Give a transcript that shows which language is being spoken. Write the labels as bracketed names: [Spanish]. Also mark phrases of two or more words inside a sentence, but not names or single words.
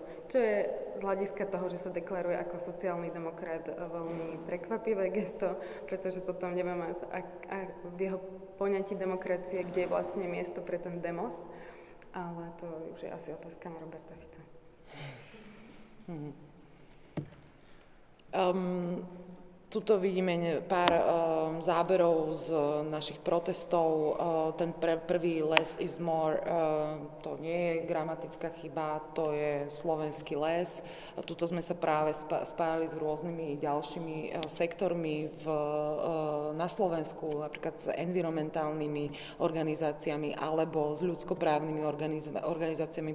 [Slovak] Čo je z hľadiska toho, že sa deklaruje ako sociálny demokrat veľmi prekvapivé gesto, pretože potom nevieme v jeho poňatí demokracie, kde je vlastne miesto pre ten demos, ale to už je asi otázka na Roberta Fica. Tuto vidíme pár záberov z našich protestov. Ten prvý [English] less is more, [Slovak] to nie je gramatická chyba, to je slovenský les. Tuto sme sa práve spájali s rôznymi ďalšími sektormi na Slovensku, napríklad s environmentálnymi organizáciami alebo s ľudskoprávnymi organizáciami.